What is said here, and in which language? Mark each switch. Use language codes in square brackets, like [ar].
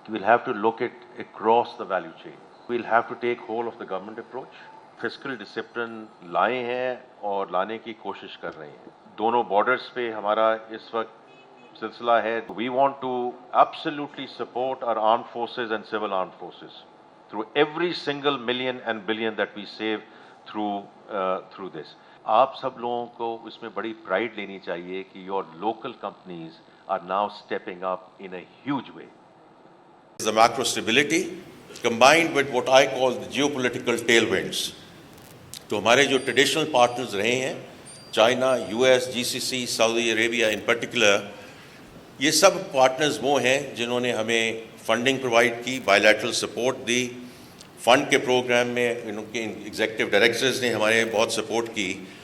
[en] We'll have to look at across the value chain. We'll have to take whole of the government approach. Fiscal discipline [ur] لائے ہیں اور لانے کی کوشش کر رہے ہیں. دونوں بارڈرز پہ ہمارا اس وقت سلسلہ ہے. [en] We want to absolutely support our armed forces and civil armed forces through every single million and billion that we save through this. [ur] آپ سب لوگوں کو اس میں بڑی پرائڈ لینی چاہیے کہ [en] your local companies are now stepping up in a huge way. The macro stability combined with what I call the geopolitical tailwinds. [ur] تو ہمارے جو ٹریڈیشنل پارٹنرز رہے ہیں China, U S, جی C C, Saudi Arabia in particular, یہ سب partners وہ ہیں جنہوں نے ہمیں فنڈنگ پرووائڈ کی, بائیلیٹرل سپورٹ دی. فنڈ کے پروگرام میں ان کے ایگزیکٹو ڈائریکٹرز نے ہمارے بہت سپورٹ کی.